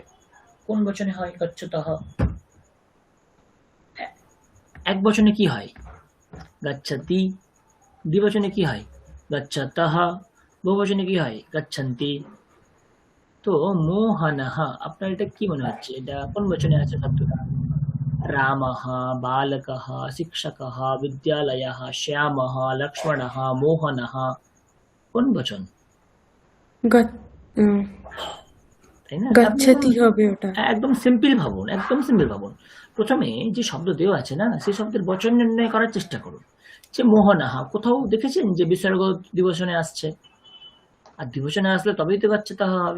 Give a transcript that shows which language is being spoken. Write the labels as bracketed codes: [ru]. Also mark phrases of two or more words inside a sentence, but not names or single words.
[bn] কোন বচনে হয় গচ্ছতঃ? এ- এক বচনে কি হয়? গচ্ছতি। দ্বিবচনে কি হয়? গচ্ছতঃ। বহুবচনে কি হয়? গচ্ছন্তি। তো মোহনः, আপনার এটা কি মনে হচ্ছে, এটা কোন বচনে আছে শব্দটা? [sa] রামः, বালকः, শিক্ষকः, বিদ্যালয়ः, শ্যামः, লক্ষ্মণः, মোহনः, [bn] কোন বচন? গ- উম, তাই না? আপনি এখন গাচ্ছাতি হবে ওটা একদম সিম্পল ভাবুন, একদম সিম্পল ভাবুন। প্রথমে যে শব্দ দেওয়া আছে না, সেই শব্দের বচন নির্ণয় করার চেষ্টা করুন। যে মোহনাহা, কোথাও দেখেছেন যে বিসর্গ দ্বিবচনে আসছে? আর দ্বিবচনে আসলে তবেই তো গচ্ছতঃ হবে।